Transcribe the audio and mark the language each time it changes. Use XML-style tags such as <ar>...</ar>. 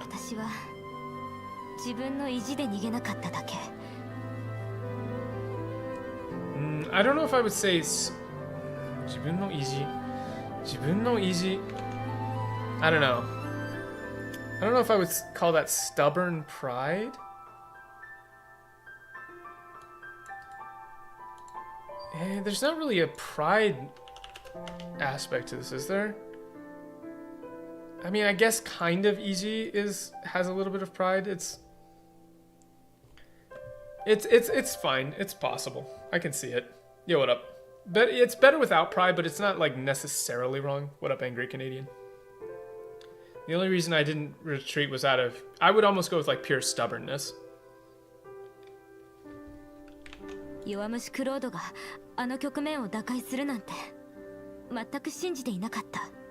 <ja>私は自分の意地で逃げなかっただけ。</ja> <en>I don't know if I would say</en> <ja>自分の意地。自分の意地。</ja> <en>I don't know. I don't know if I would call that stubborn pride. There's not really a pride aspect to this, is there? I mean, I guess kind of easy has a little bit of pride. It's fine. It's possible. I can see it. Yo, what up? But it's better without pride, but it's not like necessarily wrong. What up, Angry Canadian? The only reason I didn't retreat was I would almost go with like pure stubbornness.</en> <ja>弱虫クロードがあの局面を打開するなんて全く信じていなかった。</ja>